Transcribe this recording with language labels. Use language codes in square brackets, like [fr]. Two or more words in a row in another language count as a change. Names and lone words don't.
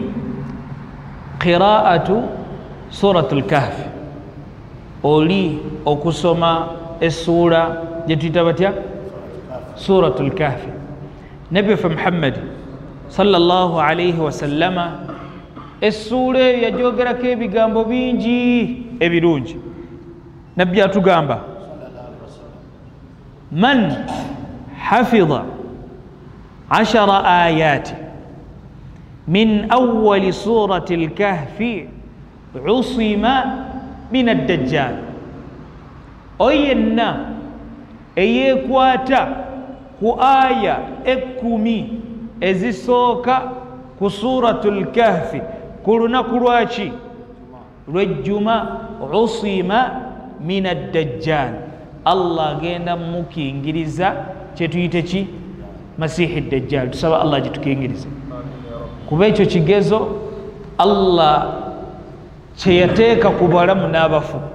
[ar] قراءة سورة الكهف [lg] oli okusoma essuula gye tuyita batya [ar] سورة الكهف [lg] nabbi waffe Muhammad [ar] صلى الله عليه وسلم [lg] essuula eyo yagyogerako ebigambo bingi ebirungi nabbi atugamba [ar] من حفظ 10 آيات من أول سورة الكهف عصم من الدجال [lg] أينا eyekwata ku aya 10 ezisooka ku [ar] سورة الكهف [lg] ku lunaku lwaki lwejjuma [ar] عصم من الدجال [lg] Allah agenda mukingiriza kyetuyite ki [ar] مسيح الدجال [lg] tusaba Allah gitukingirize kuba ekyo kigezo Allah kyeyateeka ku balamu n'abafu